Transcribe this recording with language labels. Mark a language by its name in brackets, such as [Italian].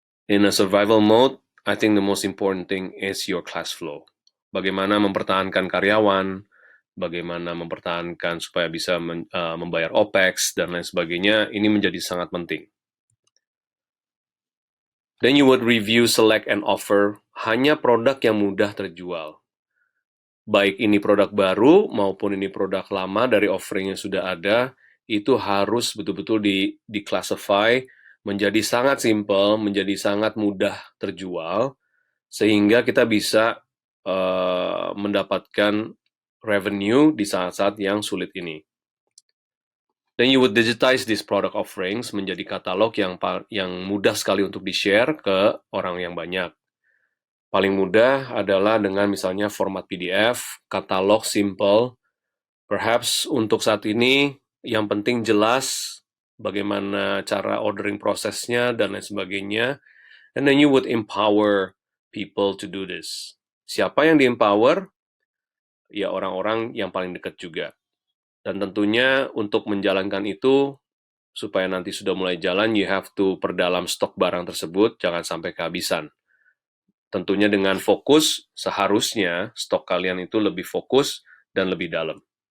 [English] In a survival mode, I think the most important thing is your cash flow. [Indonesian] Bagaimana mempertahankan karyawan, bagaimana mempertahankan supaya bisa membayar OPEX, dan lain sebagainya, ini menjadi sangat penting. [English] Then you would review, select, and offer [Indonesian] hanya produk yang mudah terjual. Baik ini produk baru maupun ini produk lama dari offering yang sudah ada, itu harus betul-betul di-classify menjadi sangat simple, menjadi sangat mudah terjual, sehingga kita bisa mendapatkan revenue di saat-saat yang sulit ini. [English] Then you would digitize these product offerings [Indonesian] menjadi katalog yang mudah sekali untuk di-share ke orang yang banyak. Paling mudah adalah dengan misalnya format PDF, katalog simple. Perhaps untuk saat ini yang penting jelas bagaimana cara ordering prosesnya dan lain sebagainya. [English] And then you would empower people to do this. [Indonesian] Siapa yang di-empower? Ya orang-orang yang paling dekat juga. Dan tentunya untuk menjalankan itu, supaya nanti sudah mulai jalan, [English] you have to [Indonesian] perdalam stok barang tersebut, jangan sampai kehabisan. Tentunya dengan fokus, seharusnya stok kalian itu lebih fokus dan lebih dalam.